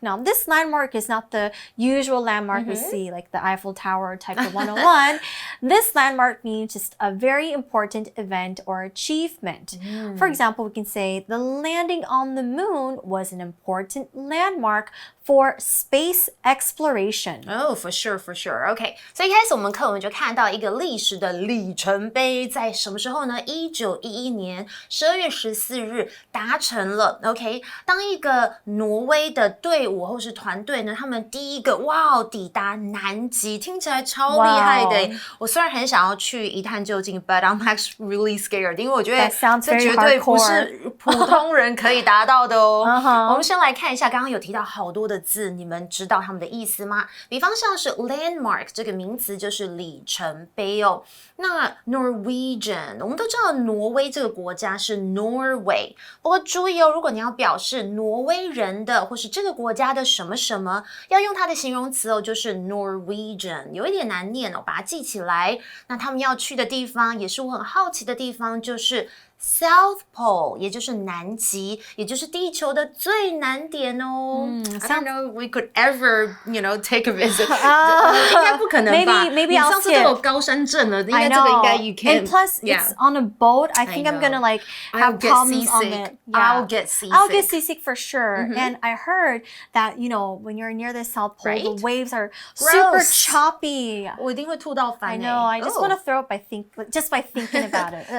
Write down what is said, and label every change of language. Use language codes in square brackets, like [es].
[en] Now, this landmark is not the usual landmark we see, like the Eiffel Tower type of 101. This landmark means just a very important event or achievement. For example, we can say the landing on the moon was an important landmark for space exploration. Oh, for sure, for sure. [zh] Okay, 所以一開始我們課文就看到一個歷史的里程碑，在什麼時候呢？1911年12月14日達成了。 OK， 當一個挪威的隊伍或是團隊呢，他們第一個抵達南極，聽起來超厲害的。我雖然很想要去一探究竟 ， [en] but I'm actually really scared， [zh] 因為我覺得這絕對不是普通人可以達到的哦。我們先來看一下，剛剛有提到好多的字，你們知道它們的意思嗎？比方像是 landmark 這個名詞就是里程碑哦。那 Norwegian 我們都知道挪威這個國家是 Norway， 不過注意哦，如果你要表示挪威人的或是這個國家的什麼什麼，要用它的形容詞哦，就是 Norwegian， 有一點難念哦，把它記起來。那他們要去的地方也是我很好奇的地方，就是 South Pole， 也就是南极，也就是地球的最南点哦。 [en] I don't know we could ever, take a visit. [zh] 应該不可能吧 [en] Maybe [zh] 你 [en] I'll [zh] 上次都有高山症了，應該這個應該 [en] you can't. And plus, it's on a boat. I think I'm gonna have problems on it. I'll get seasick. I'll get seasick for sure. And I heard that, when you're near the South Pole, the waves are super choppy. [zh] 我一定會吐到翻 [en] I know. I just want to throw up just by thinking about it.